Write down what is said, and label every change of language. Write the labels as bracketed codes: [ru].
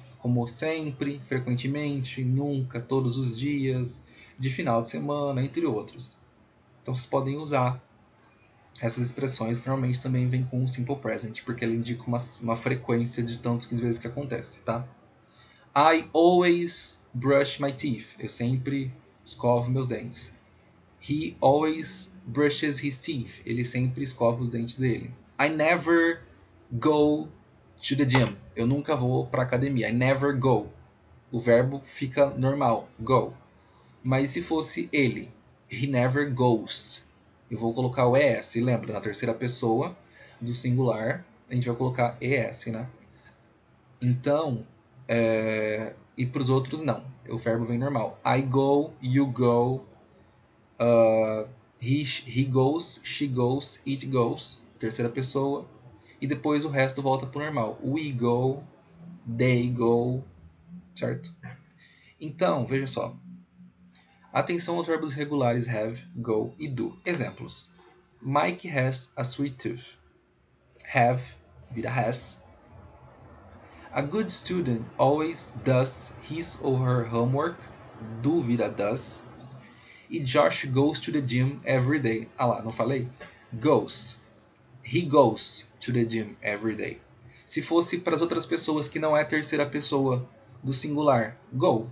[pt] Como sempre, frequentemente, nunca, todos os dias, de final de semana, entre outros. Então, vocês podem usar essas expressões. Normalmente também vem com o simple present, porque ele indica uma frequência de tantas vezes que acontece, tá? [en] I always brush my teeth. [pt] Eu sempre escovo meus dentes. [en] He always brushes his teeth. [pt] Ele sempre escova os dentes dele. [en] I never go to the gym. [pt] Eu nunca vou para academia. [en] I never go. [pt] O verbo fica normal, go. Mas se fosse ele, [en] he never goes. [pt] Eu vou colocar o ES. Lembra, na terceira pessoa do singular, a gente vai colocar ES, né? Então, e para os outros não. O verbo vem normal. [en] I go, you go, he goes, she goes, it goes, [pt] terceira pessoa, e depois o resto volta para o normal. [en] We go, they go, [pt] certo? Então, veja só. Atenção aos verbos regulares have, go e do. [en] Exemplos. Mike has a sweet tooth. Have vira has. A good student always does his or her homework. Do vira does. E Josh goes to the gym every day. [pt] Ah lá, não falei? Goes. [en] He goes to the gym every day. [pt] Se fosse para as outras pessoas que não é a terceira pessoa do singular, go.